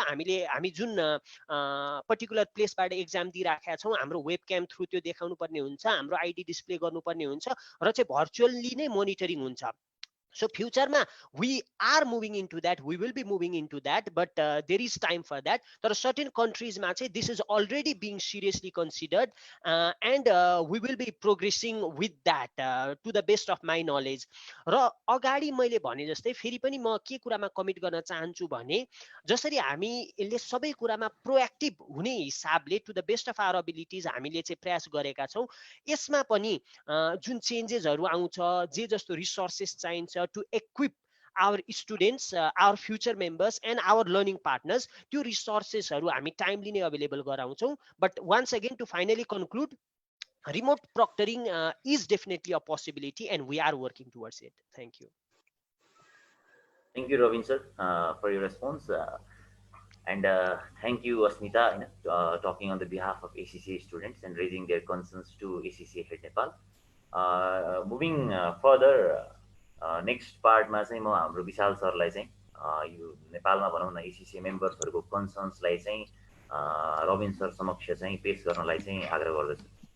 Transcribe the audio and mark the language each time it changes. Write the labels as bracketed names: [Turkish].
[Nepali] हामी जुन particular प्लेसबाट exam दिइराखेका छौँ हाम्रो वेब क्याम थ्रु त्यो देखाउनु पर्ने हुन्छ, हाम्रो आइडी डिस्प्ले गर्नुपर्ने हुन्छ र चाहिँ भर्चुअली नै मोनिटरिङ हुन्छ। [English] So future ma we are moving into that, we will be moving into that, but there is time for that. There are certain countries [Nepali] ma chai [English] this is already being seriously considered and we will be progressing with that to the best of my knowledge. [Nepali] र अगाडि मैले भने जस्तै फेरि पनि म के कुरामा कमिट गर्न चाहन्छु भने जसरी हामीले सबै कुरामा प्रोएक्टिभ हुने हिसाबले [English] to the best of our abilities [Nepali] हामीले चाहिँ प्रयास गरेका छौँ। यसमा पनि जुन चेन्जेसहरू आउँछ जे जस्तो रिसोर्सेस चाहिन्छ [English] to equip our students, our future members and our learning partners, [Nepali] त्यो रिसोर्सेसहरू हामी टाइमली नै अवेलेबल गराउँछौँ। [English] But once again to finally conclude, remote proctoring is definitely a possibility and we are working towards it. Thank you. Thank you, Ravin sir, for your response. And thank you, Asmita, talking on the behalf of ACCA students and raising their concerns to ACCA Head Nepal. Moving further, [Nepali] next पार्टमा चाहिँ म हाम्रो विशाल सरलाई चाहिँ यो नेपालमा भनौँ न एसिसिए मेम्बर्सहरूको कन्सर्न्सलाई चाहिँ रबिन सर समक्ष चाहिँ पेश गर्नलाई चाहिँ आग्रह गर्दछु।